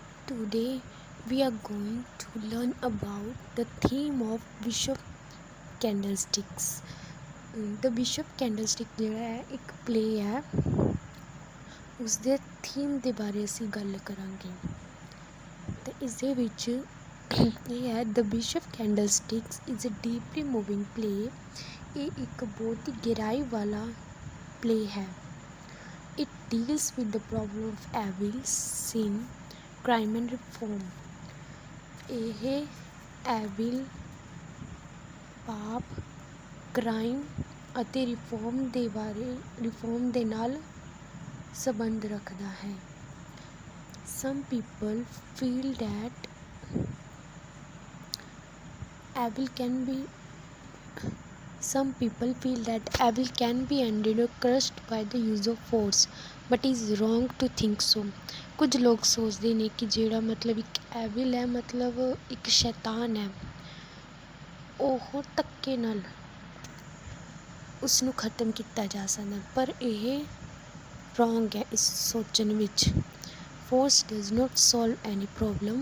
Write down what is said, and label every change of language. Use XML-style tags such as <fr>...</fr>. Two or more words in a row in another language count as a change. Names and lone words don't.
<en>Today we are going to learn about the theme of Bishop Candlesticks.</en> <pa>The Bishop Candlestick ਜਿਹੜਾ ਹੈ ਇੱਕ ਪਲੇ ਹੈ, ਉਸਦੇ ਥੀਮ ਦੇ ਬਾਰੇ ਅਸੀਂ ਗੱਲ ਕਰਾਂਗੇ। ਤੇ ਇਸ ਦੇ ਵਿੱਚ ਇਹ ਹੈ</pa> <en>The Bishop Candlesticks is a deeply moving play।</en> <pa>ਇਹ ਇੱਕ ਬਹੁਤ ਹੀ ਗਹਿਰਾਈ ਵਾਲਾ ਪਲੇ ਹੈ।</pa> <en>It deals with the problem of evil, sin, crime and reform।</en> <pa>ਇਹ ਐਵਿਲ, ਪਾਪ, ਕ੍ਰਾਈਮ ਅਤੇ ਰਿਫੋਰਮ ਦੇ ਨਾਲ ਸੰਬੰਧ ਰੱਖਦਾ ਹੈ।</pa> <en>Some people feel that evil can be ended or crushed by the use of force, but it is wrong to think so।</en> <pa>ਕੁਝ ਲੋਕ ਸੋਚਦੇ ਨੇ ਕਿ ਜਿਹੜਾ ਇੱਕ ਐਵਿਲ ਹੈ, ਇੱਕ ਸ਼ੈਤਾਨ ਹੈ, ਉਹ ਧੱਕੇ ਨਾਲ ਉਸ ਨੂੰ ਖਤਮ ਕੀਤਾ ਜਾ ਸਕਦਾ, ਪਰ ਇਹ ਰੋਂਗ ਹੈ ਇਸ ਸੋਚਣ ਵਿੱਚ।</pa> <en>Force does not solve any problem.</en>